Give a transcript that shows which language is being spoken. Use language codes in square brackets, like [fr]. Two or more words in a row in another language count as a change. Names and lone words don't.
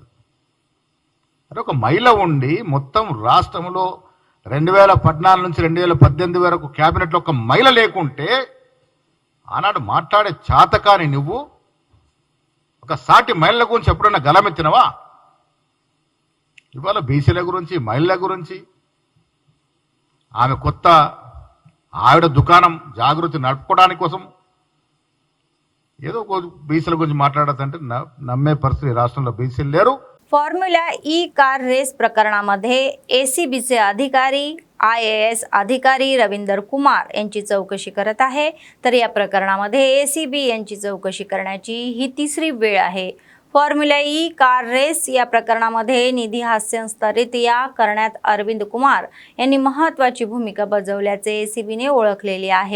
[te] అంటే ఒక మహిళ ఉండి మొత్తం రాష్ట్రంలో 2014 నుంచి 2018 వరకు క్యాబినెట్లో ఒక మహిళ లేకుంటే ఆనాడు మాట్లాడే చాతకాని నువ్వు ఒక సాటి మహిళల గురించి ఎప్పుడైనా గలమెత్తినవా? ఇవాళ బీసీల గురించి, మహిళల గురించి ఆమె కొత్త ఆవిడ దుకాణం జాగృతి నడుపుకోవడానికి కోసం ఏదో బీసీల గురించి మాట్లాడదంటే నమ్మే పరిస్థితి రాష్ట్రంలో బీసీలు లేరు. [mr] फॉर्म्युला ई कार रेस प्रकरणामध्ये एसीबीचे अधिकारी IAS अधिकारी रविंदर कुमार यांची चौकशी करत आहे. तर या प्रकरणामध्ये एसीबी यांची चौकशी करण्याची ही तिसरी वेळ आहे. फॉर्म्युला ई कार रेस या प्रकरणामध्ये निधी हस्तांतरित करण्यात अरविंद कुमार यांनी महत्त्वाची भूमिका बजावल्याचे एसीबीने ओळखलेले आहे.